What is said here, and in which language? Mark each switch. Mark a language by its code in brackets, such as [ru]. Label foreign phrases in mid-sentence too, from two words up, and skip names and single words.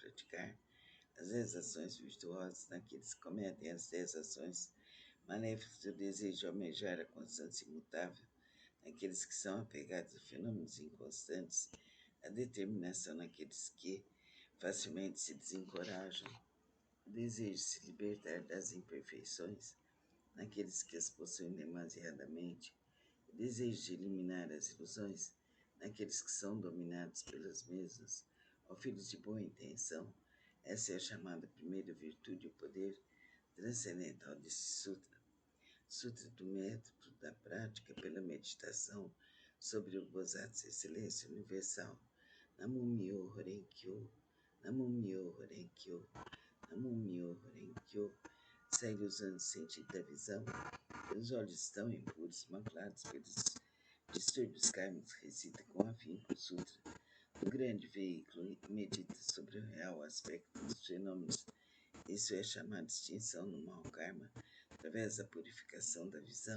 [pt] praticar as 10 ações virtuosas, naqueles que cometem as 10 ações maléficas, o desejo de almejar a constância imutável, naqueles que são apegados a fenômenos inconstantes, a determinação naqueles que facilmente se desencorajam, o desejo de se libertar das imperfeições, naqueles que as possuem demasiadamente, o desejo de eliminar as ilusões naqueles que são dominados pelas mesmas. Ó filhos de boa intenção, essa é a chamada primeira virtude, o poder transcendental desse sutra. Sutra do método da prática pela meditação sobre o Bodhisattva Excelência Universal. [ja] 南無妙法蓮経、南無妙法蓮経、南無妙法蓮経. [pt] Segue usando o sentido da visão. Os olhos estão impuros, maculados pelos distúrbios kármicos. Recita com afinco o sutra do grande veículo e medita sobre o real aspecto dos fenômenos. Isso é chamado de extinção do mau karma, através da purificação da visão.